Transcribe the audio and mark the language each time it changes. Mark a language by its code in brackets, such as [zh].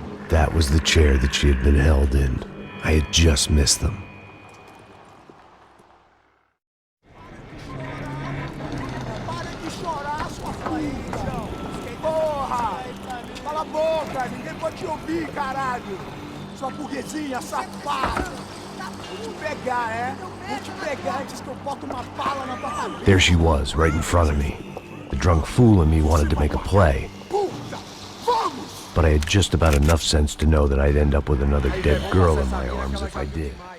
[en] That was the chair that she had been held in. I had just missed them. [pt] Para de chorar, sua filha! Porra! Cala a boca! Ninguém pode te ouvir, caralho! Sua burguesinha safada! Vou te pegar, é? Vou te pegar antes que eu boto uma bala na tua cabeça! [en] There she was, right in front of me. The drunk fool in me wanted to make a play. But I had just about enough sense to know that I'd end up with another dead girl in my arms if I did.